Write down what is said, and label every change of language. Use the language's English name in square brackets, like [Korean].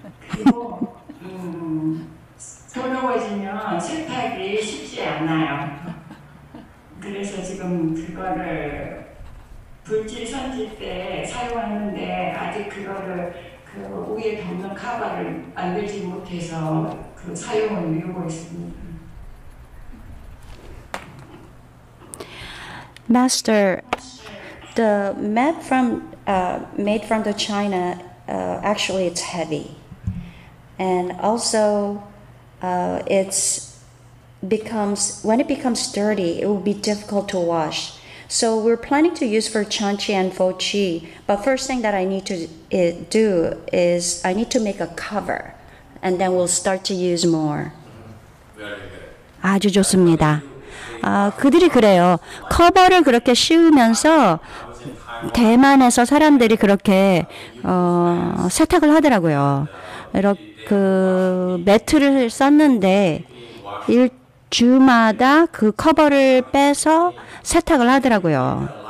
[Korean] 그리고 더러워지면 세탁이 쉽지 않아요. 그래서 지금 그거를 불질 선질 때 사용하는데 아직 그거를 그 위에 덮는 카바를 만들지 못해서 그 사용을 미루고 있습니다. [English] Master, the mat made from the China, actually it's heavy, and also when it becomes dirty, it will be difficult to wash. So we're planning to use for chanchi and fochi, but first thing that I need to do is I need to make a cover, and then we'll start to use more. [Korean] 아주 좋습니다. 그들이 그래요. 커버를 그렇게 씌우면서 대만에서 사람들이 그렇게 세탁을 하더라고요. 이렇게 그 매트를 썼는데 일주마다 그 커버를 빼서 세탁을 하더라고요.